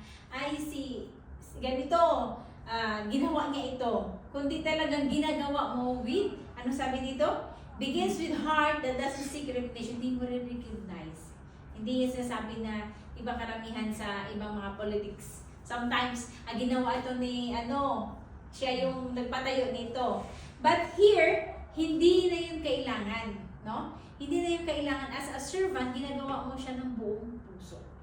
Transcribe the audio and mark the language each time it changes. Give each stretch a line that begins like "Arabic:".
Filipino: ay ganito, ginawa niya ito. Kundi talagang ginagawa mo with, ano sabi dito?
English: Begins with heart that doesn't seek recognition.
Filipino: Hindi mo recognize. Hindi yung sinasabi na iba karamihan sa ibang mga politics. Sometimes, ginawa ito ni, siya yung nagpatayo nito. But here, hindi na yun kailangan. No? Hindi na yun kailangan. As a servant, ginagawa mo siya ng buong puso.